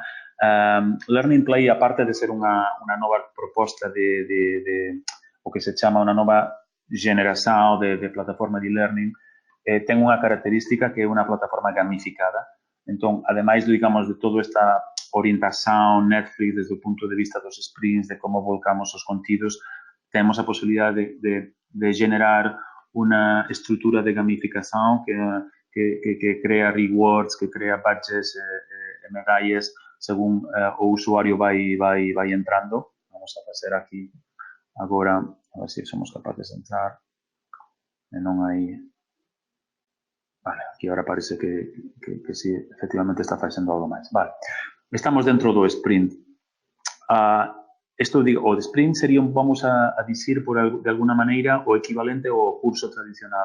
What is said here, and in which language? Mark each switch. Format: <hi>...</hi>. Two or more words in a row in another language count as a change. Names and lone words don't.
<gl>Learning Play, aparte de ser unha nova proposta de o que se chama unha nova generación de plataforma de learning, ten unha característica que é unha plataforma gamificada. Entón, ademais, digamos, de toda esta orientación Netflix desde o punto de vista dos sprints, de como volcamos os contidos, temos a posibilidade de generar</gl> <pt>uma estrutura de gamificação que cria rewards, que cria badges e medalhas</pt> <gl>según o usuario vai entrando.</gl> <pt>Vamos a fazer aqui agora, a ver se somos capazes de entrar.</pt> <gl>E non hai... Vale,</gl> <es>aquí ahora parece que sí,</es> <gl>efectivamente está facendo algo máis. Vale, estamos dentro do sprint. Isto digo, o de sprint sería, vamos a dicir de alguna maneira, o equivalente ao curso tradicional.</gl>